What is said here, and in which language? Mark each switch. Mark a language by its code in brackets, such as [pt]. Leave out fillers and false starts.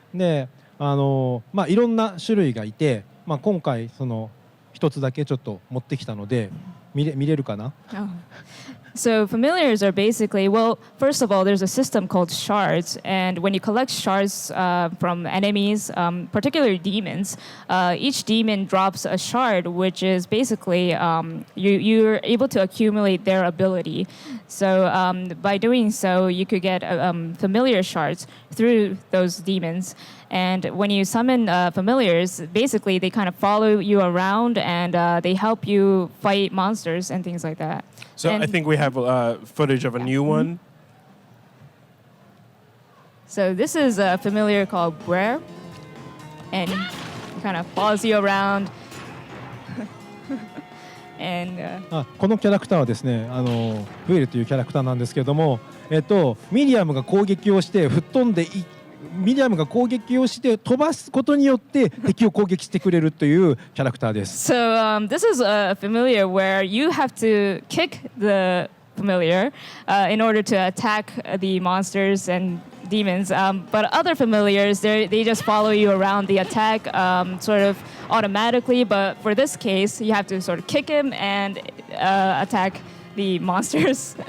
[ja] でいろんな種類がいて、今回その一つだけちょっと持ってきたので見れるかな。 [en] So familiars are basically, well, first of all, there's a system called shards, and when you collect shards from enemies, particularly demons, each demon drops a shard, which is basically you're able to accumulate their ability. So by doing so, you could get familiar shards through those demons. And when you summon familiars, basically they kind of follow you around and they help you fight monsters and things like that. So And I think we have footage of a new one. So this is a familiar called Brer, and he kind of follows you around. And [ja] このキャラクターはですね、ブエルというキャラクターなんですけれども、ミディアムが攻撃をして吹っ飛んでミディアムが攻撃をして飛ばすことによって敵を攻撃してくれるというキャラクターです。 [en] So this is a familiar where you have to kick the familiar in order to attack the monsters and demons. But other familiars, they just follow you around the attack sort of automatically. But for this case, you have to sort of kick him and attack the monsters.